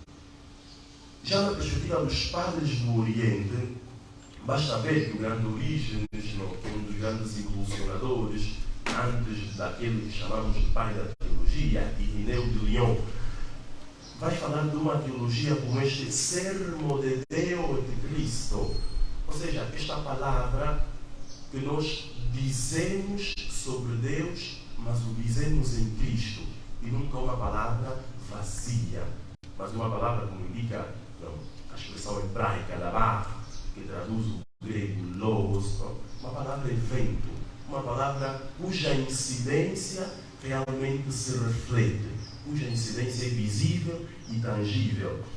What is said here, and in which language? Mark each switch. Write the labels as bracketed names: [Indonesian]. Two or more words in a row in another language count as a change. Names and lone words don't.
[Portuguese] Já na perspectiva dos padres do Oriente, basta ver que o grande Orígenes, um dos grandes impulsionadores, antes daquele que chamamos de pai da teologia, Irineu de Lyon, vai falar de uma teologia como este [Latin] sermo de Deo [Portuguese] de Cristo. Ou seja, esta palavra que nós dizemos sobre Deus, mas o dizemos em Cristo. E nunca uma palavra vazia, mas uma palavra, como indica a expressão hebraica, labá, que traduz o grego logos, uma palavra evento, uma palavra cuja incidência realmente se reflete, cuja incidência é visível e tangível.